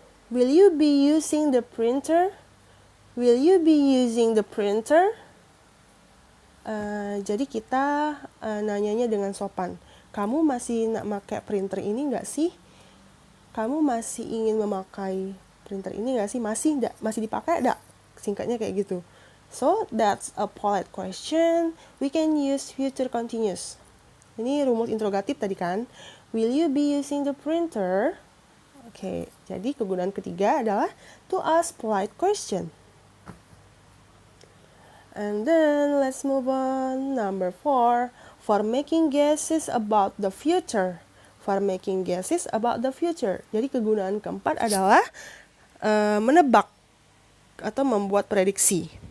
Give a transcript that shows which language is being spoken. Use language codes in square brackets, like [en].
[en] Will you be using the printer? Will you be using the printer? [id] Jadi kita nanyanya dengan sopan. Kamu masih nak pakai printer ini nggak sih? Kamu masih ingin memakai printer ini nggak sih? Masih dipakai nggak? Singkatnya kayak gitu. [en] So, that's a polite question. We can use future continuous. [id] Ini rumus interrogatif tadi kan. [en] Will you be using the printer? [id] Oke, jadi kegunaan ketiga adalah [en] to ask polite question. And then, let's move on. Number 4. For making guesses about the future. For making guesses about the future. [id] Jadi kegunaan keempat adalah menebak atau membuat prediksi.